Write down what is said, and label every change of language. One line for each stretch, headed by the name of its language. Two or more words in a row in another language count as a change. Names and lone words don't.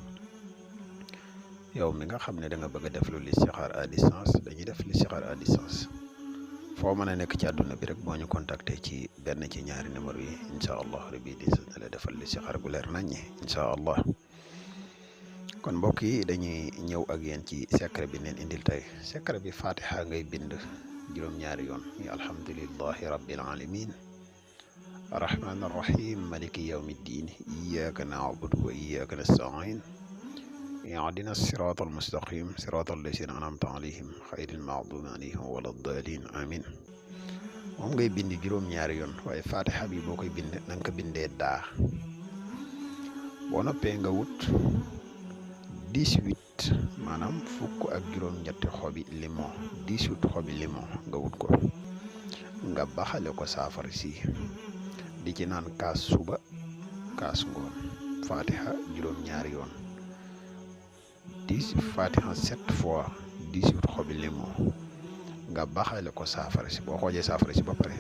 Wolof: yow mi nga xam ne da nga bëgg a def lu listixaar
French: à distance
Wolof: dañuy def listixaar
French: à distance
Wolof: foo mën a nekk ci àdduna bi rek boo ñu contacter ci benn ci ñaari numéro yi
Arabic: إن شاء الله ربي
Wolof: di la defal listixaar gu leer naññi
Arabic: إن شاء الله
Wolof: kon mbokk yi dañuy ñëw ak yéen ci secret bi neen indil tey secret bi fatiha ngay bind juróom-ñaari yoon yi
Arabic: الحمد لله رب العالمين الرحمن الرحيم مالك يوم الدين إياك نعبد وإياك نستعين اهدنا الصراط المستقيم صراط الذين أنعمت عليهم غير المغضوب عليهم ولا الضالين آمين
Wolof: moom ngay bind juróom-ñaari yoon waaye fatiha bi boo koy bind na nga ko bindee daa boo noppee nga wut 18 maanaam fukk ak juróom-ñetti xobi limon 18 xobi limon nga wut ko nga baxale ko saafara si di ci naan kaas suba kaas ngoon fatiha juróom-ñaari yoon 10 fatiha 7 fois 18 xobi limon nga baxale ko saafara si boo xoojee saafara si ba pare